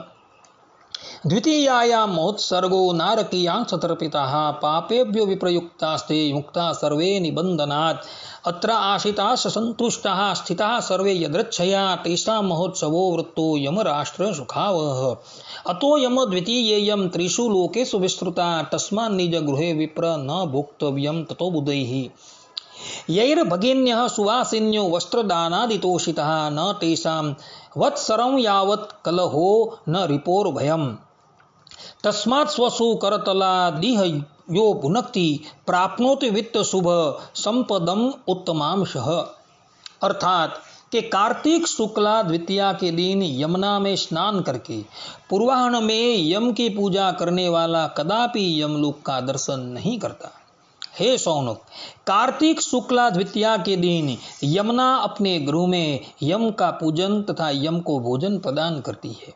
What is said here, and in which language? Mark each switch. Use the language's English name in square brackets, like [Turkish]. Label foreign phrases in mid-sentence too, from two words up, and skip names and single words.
[Sanskrit] દ્વિતીયાયામ મહોત્સર્ગો નારકીયાં સતર્પિતાઃ પાપેભ્યો વિપ્રયુક્તાસ્તે મુક્તા સર્વે નિબંધનાत् અત્ર આશિતાશ સંતુષ્ટાઃ સ્થિતાઃ સર્વે યદૃચ્છયા તેષાં મહોત્સવો વૃત્તો યમરાષ્ટ્ર સુખાવહ અતો યમ દ્વિતીયેયમ ત્રિષુ લોકેષુ વિસ્તૃતા તસ્માન્ નિજ ગૃહે વિપ્ર ન ભોક્તવ્યમ તતો બુધૈઃ યૈર્ભગિન્યઃ સુવાસિન્યો વસ્ત્રદાનાદિતોષિતઃ ન તેષાં વત્સરં યાવत् કલહો ન રિપોર્ભયમ તસ્માत् સ્વસુ કરતલાદિહ યો ભુનક્તિ प्राप्नोति वित्त शुभ संपदम उत्तमांशः। [Hindi] अर्थात कि कार्तिक शुक्ला द्वितीया के दिन यमुना में स्नान करके पूर्वाह्न में यम की पूजा करने वाला कदापि यमलोक का दर्शन नहीं करता। हे शौनक, कार्तिक शुक्ला द्वितीया के दिन यमुना अपने गृह में यम का पूजन तथा यम को भोजन प्रदान करती है।